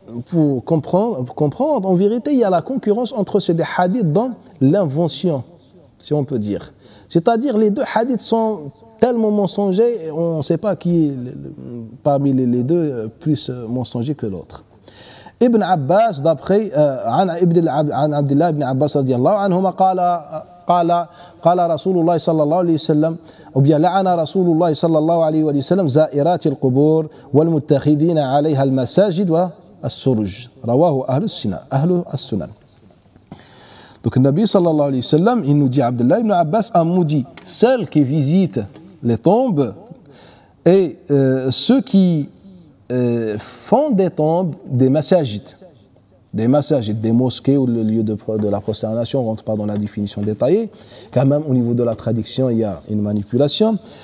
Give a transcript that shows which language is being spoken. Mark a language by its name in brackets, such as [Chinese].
[French] Pour comprendre, en vérité, il y a la concurrence entre ces 2 hadiths dans l'invention, si on peut dire. C'est-à-dire les 2 hadiths sont tellement mensongers, on ne sait pas qui est parmi les 2 plus mensonger que l'autre. [Arabic] Ibn Abbas, d'après عن عبد الله بن عباس رضي الله عنهما قال رسول الله صلى الله عليه وسلم [French] ou bien [Arabic] لعن رسول الله صلى الله عليه وسلم زائرات القبور والمتخذين عليها المساجد والسرج رواه أهل السنن. [French] Donc le Nabi sallallahu alayhi wa sallam, il nous dit, Abdullah ibn Abbas a maudit celles qui visitent les tombes et ceux qui font des tombes des masajid, des mosquées ou le lieu de la prosternation. On ne rentre pas dans la définition détaillée, quand même au niveau de la traduction il y a une manipulation.